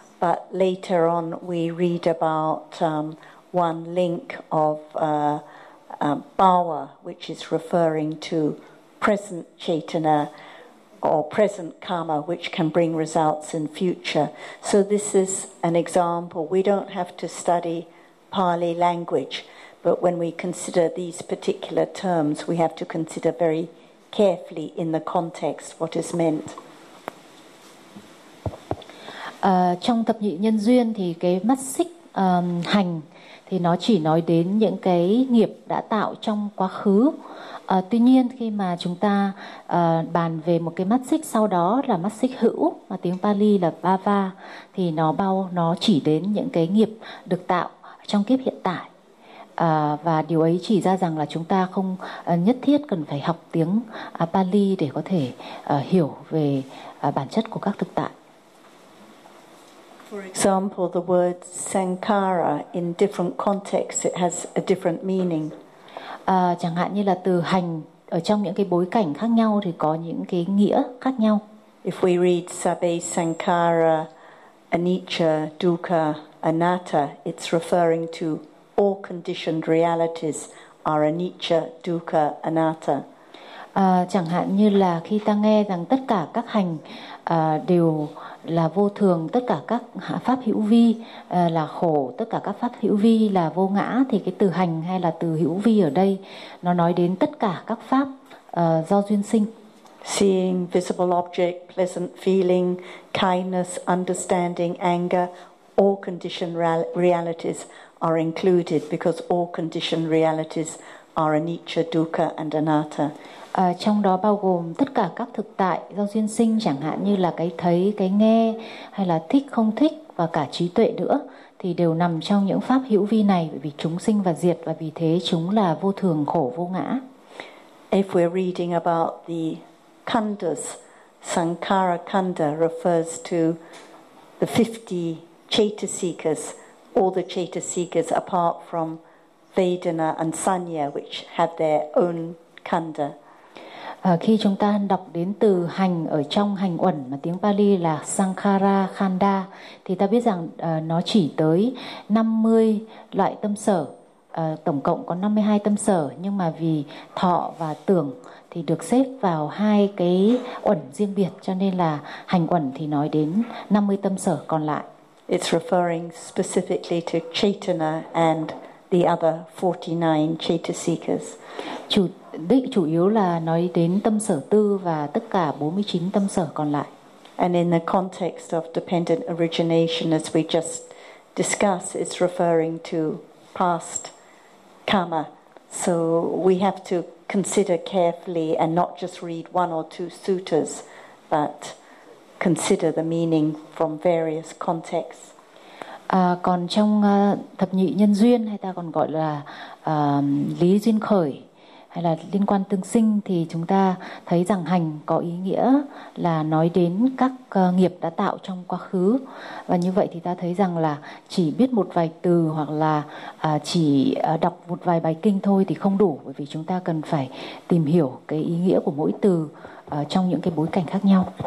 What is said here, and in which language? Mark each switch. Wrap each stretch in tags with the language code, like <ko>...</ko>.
<en>But later on, we read about one link of bhava, which is referring to present chaitana or present karma, which can bring results in future. So this is an example. We don't have to study Pali language, but when we consider these particular terms, we have to consider very carefully in the context what is meant.</en> <vi>Trong thập nhị nhân duyên thì cái mắt xích hành thì nó chỉ nói đến những cái nghiệp đã tạo trong quá khứ. Tuy nhiên khi mà chúng ta bàn về một cái mắt xích sau đó là mắt xích hữu, mà tiếng Pali là bhava, thì nó chỉ đến những cái nghiệp được tạo trong kiếp hiện tại. Và điều ấy chỉ ra rằng là chúng ta không nhất thiết cần phải học tiếng Pali để có thể hiểu về bản chất của các thực tại.</vi> <en>For example, the word sankhara in different contexts it has a different meaning.</en> <vi>Chẳng hạn như là từ hành ở trong những cái bối cảnh khác nhau thì có những cái nghĩa khác nhau.</vi> <en>If we read</en> <pi>sabbe sankhara anicca dukkha anatta,</pi> <en>it's referring to all conditioned realities are anicca dukkha anatta.</en> <vi>Chẳng hạn như là khi ta nghe rằng tất cả các hành đều là vô thường, tất cả các pháp hữu vi là khổ, tất cả các pháp hữu vi là vô ngã, thì cái từ hành hay là từ hữu vi ở đây nó nói đến tất cả các pháp do duyên sinh.</vi> <en>Seeing visible object, pleasant feeling, kindness, understanding, anger, all conditioned realities are included because all conditioned realities are anicca, dukkha and anatta.</en> <vi>Trong đó bao gồm tất cả các thực tại do duyên sinh, chẳng hạn như là cái thấy, cái nghe, hay là thích, không thích, và cả trí tuệ nữa, thì đều nằm trong những pháp hữu vi này, vì chúng sinh và diệt, và vì thế chúng là vô thường, khổ, vô ngã.</vi> <en>If we're reading about the khandhas, sankhara khandha refers to the 50 chetasikas, all the chetasikas apart from vedana and sanya, which have their own khandha.</en> <vi>Khi chúng ta đọc đến từ hành ở trong hành uẩn mà tiếng Pali là Sankhara Khanda, thì ta biết rằng nó chỉ tới 50 loại tâm sở, tổng cộng có 52 tâm sở, nhưng mà vì thọ và tưởng thì được xếp vào hai cái uẩn riêng biệt, cho nên là hành uẩn thì nói đến 50 tâm sở còn lại.</vi> <en>It's referring specifically to Chaitana and the other 49 Chaitasikas.</en> <vi>Chủ định chủ yếu là nói đến tâm sở tư và tất cả 49 tâm sở còn lại.</vi> <en>And in the context of dependent origination, as we just discussed, it's referring to past karma. So we have to consider carefully and not just read one or two suttas, but consider the meaning from various contexts.</en> <vi>Còn trong thập nhị nhân duyên, hay ta còn gọi là lý duyên khởi, hay là liên quan tương sinh, thì chúng ta thấy rằng hành có ý nghĩa là nói đến các nghiệp đã tạo trong quá khứ. Và như vậy thì ta thấy rằng là chỉ biết một vài từ hoặc là chỉ đọc một vài bài kinh thôi thì không đủ, bởi vì chúng ta cần phải tìm hiểu cái ý nghĩa của mỗi từ trong những cái bối cảnh khác nhau.</vi>